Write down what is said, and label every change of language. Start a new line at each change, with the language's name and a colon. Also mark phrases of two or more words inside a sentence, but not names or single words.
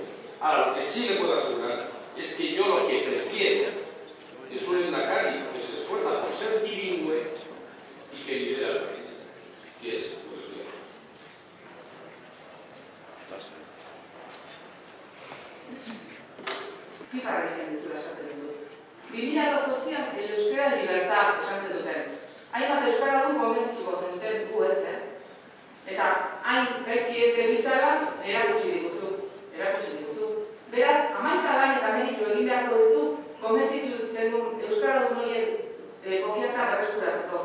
Spanish: Ahora, lo que sí le puedo asegurar es que yo lo que prefiero es un lehendakari que se esfuerza por ser bilingüe y que lidera el país, que es lo que estoy haciendo.
Basque: Pipa egiten duzula esaten dizu. 2008an euskara libertad esan zenuten. Hainbat euskaradun konbentzituko zenuten gu ez, eta hain gaizki ez genbiltzara erakutsi diguzu. Beraz, 11 lan eta meritu egin beharko duzu konbentzitu zenun euskaradun horien konfiantza berreskuratzeko.